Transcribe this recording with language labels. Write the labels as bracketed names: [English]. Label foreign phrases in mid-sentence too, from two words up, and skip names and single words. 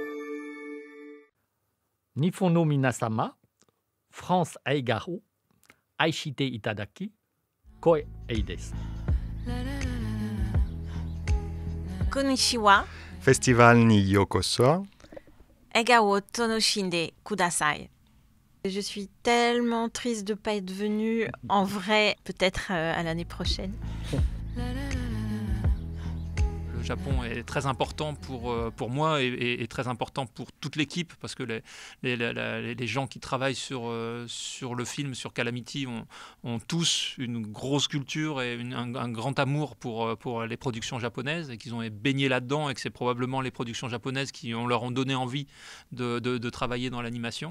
[Japanese] 日本の皆様、France Aigao、 愛していただき光栄です。 Konnichiwa. フェスティバルにようこそ. 映画を楽しんでください. [French] Je suis tellement triste de ne pas être venue en vrai, peut-être à l'année prochaine. Le Japon est très important pour moi et très important pour toute l'équipe parce que les gens qui travaillent sur le film, sur Calamity, ont tous une grosse culture et un grand amour pour les productions japonaises et qu'ils ont baigné là-dedans et que c'est probablement les productions japonaises qui leur ont donné envie de travailler dans l'animation.